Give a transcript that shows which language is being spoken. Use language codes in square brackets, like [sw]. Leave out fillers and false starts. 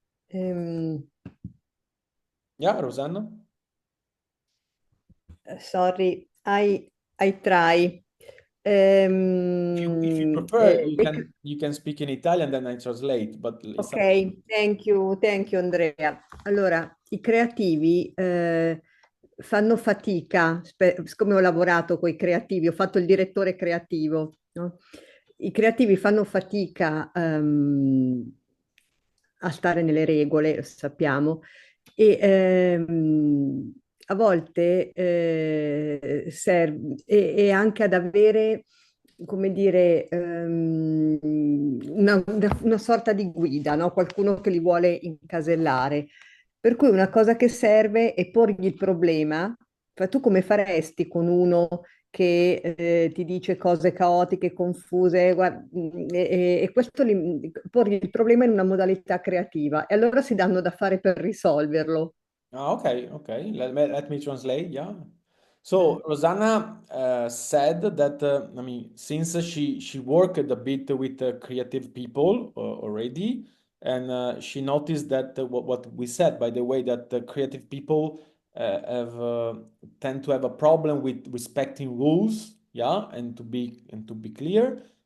[en] Um, Yeah, Rosanna? sorry, I try. If you prefer, you can speak in Italian, then I translate, but it's up to you. Ok, thank you Andrea. [it] Allora, i creativi fanno fatica, siccome ho lavorato con i creativi, ho fatto il direttore creativo, no? I creativi fanno fatica a stare nelle regole, lo sappiamo, e a volte serve e anche ad avere, come dire, una sorta di guida, no? Qualcuno che li vuole incasellare. Per cui una cosa che serve è porgli il problema. Cioè, tu come faresti con uno che ti dice cose caotiche, confuse, e questo porgli il problema in una modalità creativa e allora si danno da fare per risolverlo. [en] Okay. Let me translate. Yeah. Mm. So Rosanna said that I mean, since she worked a bit with creative people already, and she noticed that what we said, by the way, that the creative people have tend to have a problem with respecting rules, yeah, and to be clear.